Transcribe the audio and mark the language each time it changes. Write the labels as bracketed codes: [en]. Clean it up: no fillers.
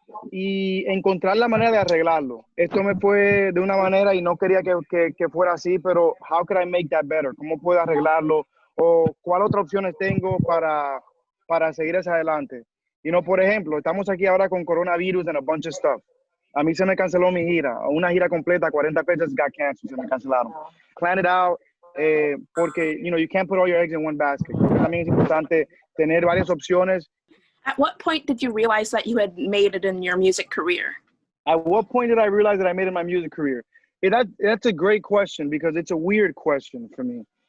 [es] y encontrar la manera de arreglarlo. Esto me fue de una manera y no quería que fuera así, pero how could I make that better? ¿Cómo puedo arreglarlo? ¿O cuál otra opciones tengo para seguir hacia adelante? Y no, por ejemplo, estamos aquí ahora con coronavirus and a bunch of stuff. A mí se me canceló mi gira, una gira completa, 40 fechas got canceled, se me cancelaron. [en] Plan it out, porque, you can't put all your eggs in one basket. [es] Creo que también es importante tener varias opciones. [en] At what point did you realize that you had made it in your music career? At what point did I realize that I made it in my music career? That's a great question because it's a weird question for me.